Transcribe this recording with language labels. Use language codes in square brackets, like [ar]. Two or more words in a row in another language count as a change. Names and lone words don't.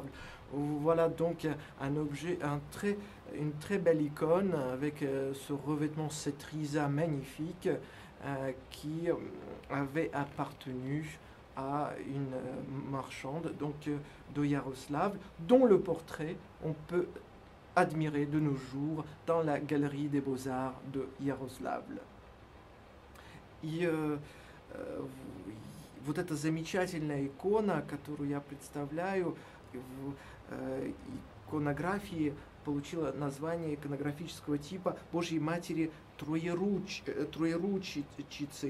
[fr] Voilà donc une très belle icône avec ce revêtement, cette risa magnifique qui avait appartenu à une marchande donc de Yaroslav, dont le portrait on peut admirer de nos jours dans la galerie des Beaux-Arts de Ярославль. [ru] И вот эта замечательная икона, которую я представляю в иконографии, получила название иконографического типа Божьей Матери Троеручицы.